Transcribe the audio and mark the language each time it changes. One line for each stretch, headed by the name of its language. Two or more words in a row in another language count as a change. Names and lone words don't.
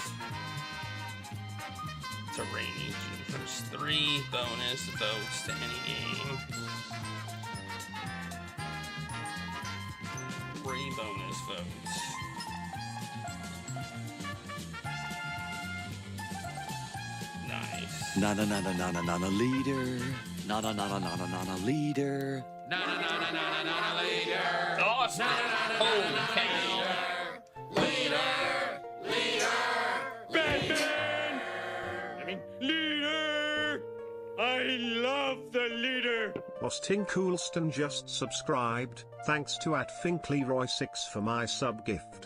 English: It's a rainy June 1st. 3 bonus votes to any game. 3 bonus votes. Nice. Na na na na na na na na leader. Na na na na na na na na leader. Na na na na na na na leader. Awesome. Holy cow. Leader. Batman. I mean, leader. I love the leader. Austin Coolston just subscribed. Thanks to @FinkLeroy6 for my sub gift.